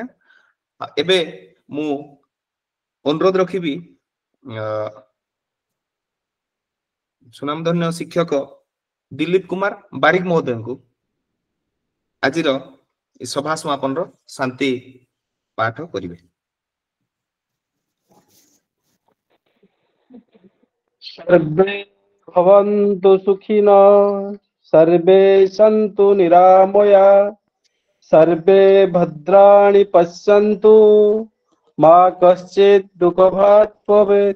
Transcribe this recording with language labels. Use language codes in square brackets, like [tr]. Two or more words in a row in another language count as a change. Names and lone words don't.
[or] ଏବେ ମୁଁ ଅନୁରୋଧ ରଖିବି ସୁନାମଧନ୍ୟ ଶିକ୍ଷକ ଦିଲ୍ଲୀପ କୁମାର ବାରିକ ମହୋଦୟଙ୍କୁ ଆଜିର ସଭା ସମାପନର ଶାନ୍ତି ପାଠ କରିବେ। [sa] सर्वे भवन्तु सुखिनः, सर्वे सन्तु निरामया, सर्वे भद्राणि पश्यन्तु, मा कश्चित् दुःखभाग् भवेत्।